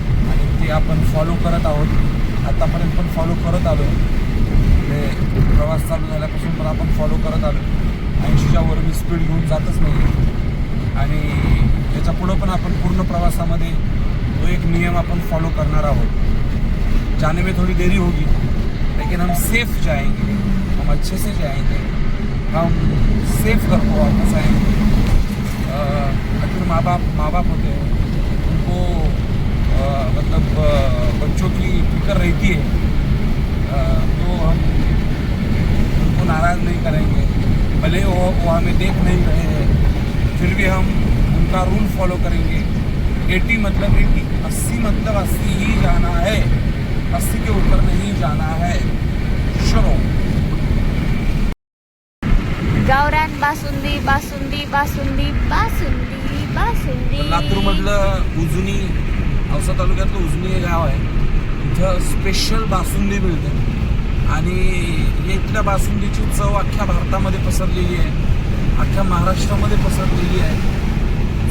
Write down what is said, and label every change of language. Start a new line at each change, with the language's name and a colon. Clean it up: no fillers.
Marathi: आणि ते आपण फॉलो करत आहोत, आतापर्यंत पण फॉलो करत आलो. म्हणजे प्रवास चालू झाल्यापासून पण आपण फॉलो करत आलो. 80च्या वर मी स्पीड घेऊन जातच नाही. आणि त्याच्या पुढं पण आपण पूर्ण प्रवासामध्ये तो एक नियम आपण फॉलो करणार आहोत.
Hindi: जाने में थोड़ी देरी होगी लेकिन हम सेफ जाएंगे, हम अच्छे से जाएंगे, हम सेफ घर को वापस आएंगे. फिर माँ बाप होते हैं, उनको मतलब बच्चों की फिक्र रहती है, तो हम उनको नाराज़ नहीं करेंगे. भले वो हमें देख नहीं रहे हैं, फिर भी हम उनका रूल फॉलो करेंगे. 80 मतलब 80, 80 मतलब 80 ही जाना है, 80 के ऊपर नहीं जाना है. चलो.
Marathi: गावरान बासुंदी बासुंदी बासुंदी बासुंदी बासुंदी. लातूरमधलं उजनी, औसा तालुक्यातलं उजनी हे गाव आहे. इथं स्पेशल बासुंदी मिळते आणि इथल्या बासुंदीची चव अख्ख्या भारतामध्ये पसरलेली आहे, अख्ख्या महाराष्ट्रामध्ये पसरलेली आहे.